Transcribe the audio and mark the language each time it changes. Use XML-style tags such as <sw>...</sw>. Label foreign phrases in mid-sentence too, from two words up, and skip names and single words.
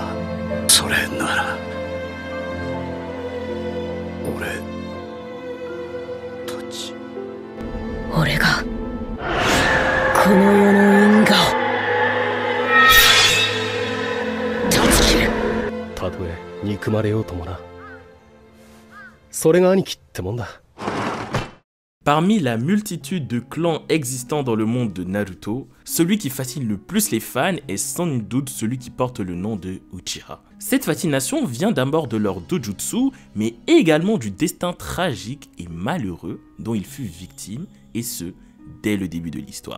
<ja>それなら俺たち。俺がこの世の因果を断ち切る。たとえ憎まれようともな。それが兄貴ってもんだ。</ja> <fr>Parmi la multitude de clans existants dans le monde de Naruto, celui qui fascine le plus les fans est sans nul doute celui qui porte le nom de Uchiha. Cette fascination vient d'abord de leur dojutsu, mais également du destin tragique et malheureux dont il fut victime, et ce, dès le début de l'histoire.</fr>